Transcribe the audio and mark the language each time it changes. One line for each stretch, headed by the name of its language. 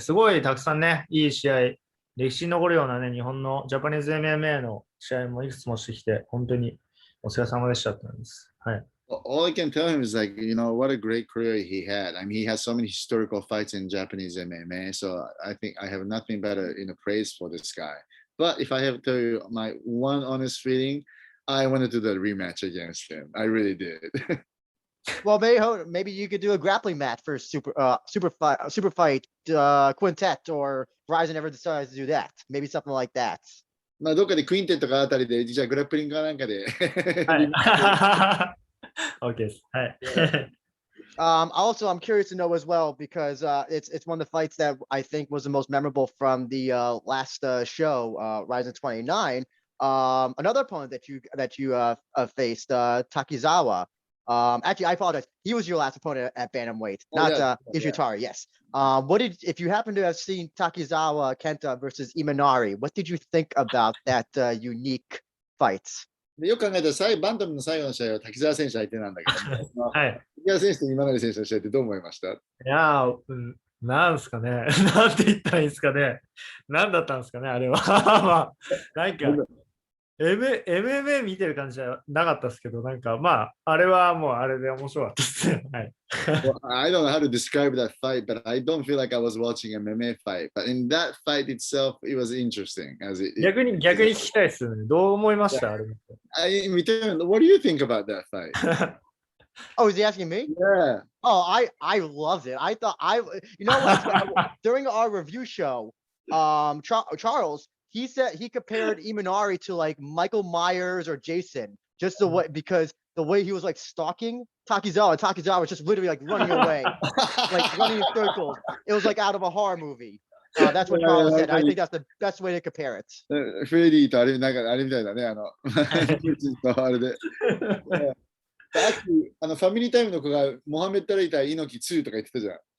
Japanese: すごいたくさんね、いい試合、歴史に残るようなね、日本のジャパニーズ MMA の試合もいくつもしてきて、本当にお疲れ様でしたって感じです。はい。
English: All I can tell him is what a great career he had. I mean, he has so many historical fights in Japanese MMA. So I think I have nothing better praise for this guy. But if I have to tell you my one honest feeling, I want to do the rematch against him. I really did. Well, maybe you could do a grappling match for super fight quintet, or Rizin never decides to do that. Maybe something like that.
Japanese: まあどっかでクインテットかあたりで、じゃあグラップリングかなんかで。はい。OK です。はい。
English: Also, I'm curious to know as well, because it's one of the fights that I think was the most memorable from the last show, Rizin 29. Another opponent that you faced, Takizawa. Actually, I apologize. He was your last opponent at bantamweight, not Ishitari. Yes. If you happen to have seen Takizawa Kenta versus Imanari, what did you think about that unique fight?
Japanese: よく考えたらバンタムの最後の試合は滝沢選手相手なんだけど、はい、滝沢選手と今成選手の試合ってどう思いました？いやー、なんすかね。なんて言ったらいいんですかね。なんだったんですかね、あれは。まあ、なんか、い MMA 見てる感じじゃなかったですけど、なんかまあ、あれはもうあれで面白かったですね。はい。
English: Well, I don't know how to describe that fight, but I don't feel like I was watching an MMA fight. But in that fight itself, it was interesting.
Japanese: 逆に聞きたいですよね。どう思いましたあれ。
English: What do you think about that fight? Oh, is he asking me? Yeah. Oh, I loved it. I thought you know what? During our review show, Charles, he said he compared Imanari to like Michael Myers or Jason, just the way because the way he was like stalking Takizawa. Takizawa was just literally like running away, like running in circles. It was like out of a horror movie. That's what Charles said. I think that's the best way to compare it.
Japanese: フレディとあれ、なんかあれみたいだね。あれで。ファミリータイムの子がモハメッド・アリ対猪木2とか言ってたじゃん。